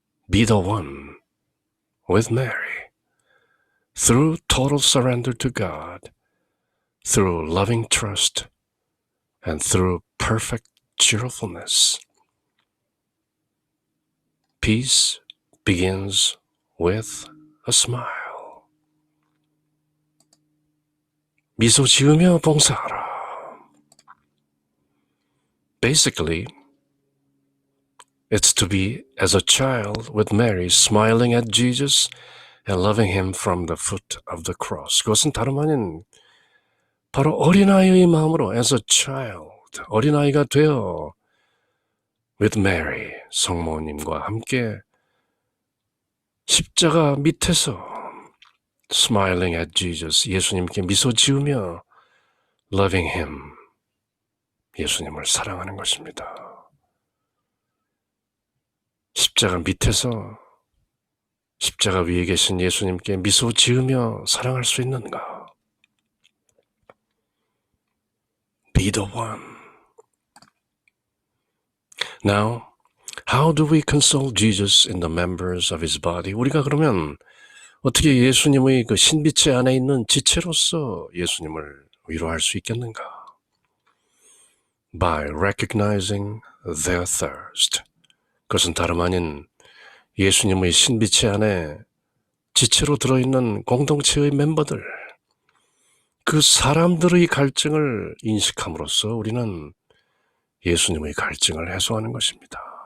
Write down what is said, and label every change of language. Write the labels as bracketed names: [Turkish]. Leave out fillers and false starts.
[English] Be the one with Mary, through total surrender to God, through loving trust, and through perfect cheerfulness. Peace begins with a smile. [Korean] 미소 지으며 봉사하라. [English] Basically, it's to be as a child with Mary smiling at Jesus and loving him from the foot of the cross. [Korean] 그것은 다름 아닌 바로 어린아이의 마음으로 [English] as a child, [Korean] 어린아이가 되어 [English] with Mary, [Korean] 성모님과 함께 십자가 밑에서 [English] smiling at Jesus, [Korean] 예수님께 미소 지으며 [English] loving him, [Korean] 예수님을 사랑하는 것입니다. 십자가 밑에서 십자가 위에 계신 예수님께 미소 지으며 사랑할 수 있는가? [English] Be the one. Now, how do we console Jesus in the members of his body? [Korean] 우리가 그러면 어떻게 예수님의 그 신비체 안에 있는 지체로서 예수님을 위로할 수 있겠는가? [English] By recognizing their thirst. [Korean] 그것은 다름 아닌 예수님의 신비체 안에 지체로 들어있는 공동체의 멤버들, 그 사람들의 갈증을 인식함으로써 우리는 예수님의 갈증을 해소하는 것입니다.